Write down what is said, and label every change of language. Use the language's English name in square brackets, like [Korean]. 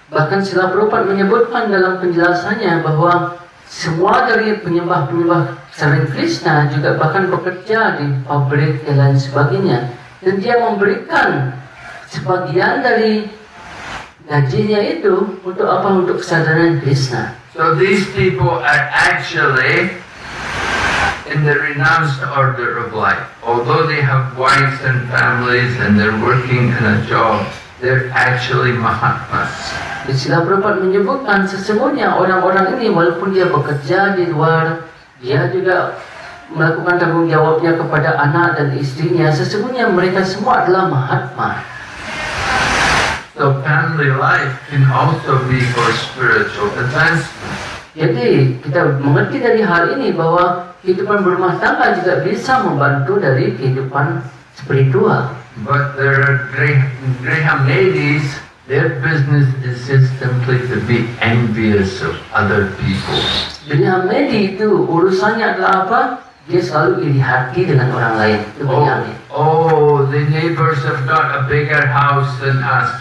[Indonesian] Bahkan Srila Prabhupada menyebutkan dalam penjelasannya bahwa semua dari penyembah-penyembah selain Krishna juga bahkan bekerja di pabrik dan lain sebagainya. Dan dia memberikan sebagian dari gajinya itu untuk apa? Untuk kesadaran Krishna. [English] So these people are actually in the renounced order of life. Although they have wives and families and they're working in a job, they're actually Mahatmas. [Indonesian] Srila Prabhupada menyebutkan sesungguhnya orang-orang ini walaupun dia bekerja di luar, dia juga melakukan tanggung jawabnya kepada anak dan istrinya, sesungguhnya mereka semua adalah Mahatma. [English] So family life can also be for spiritual advancement. [Indonesian] Jadi kita mengerti dari hal ini bahwa kehidupan berumah tangga juga bisa membantu dari kehidupan spiritual. [English] But there are Graham ladies, their business is just simply to be envious of other people. [Indonesian] Jadi Hamedi itu urusannya adalah apa? Dia selalu iri hati dengan orang lain. Itu Hamedi. [English] Oh, the neighbors have got a bigger house than us.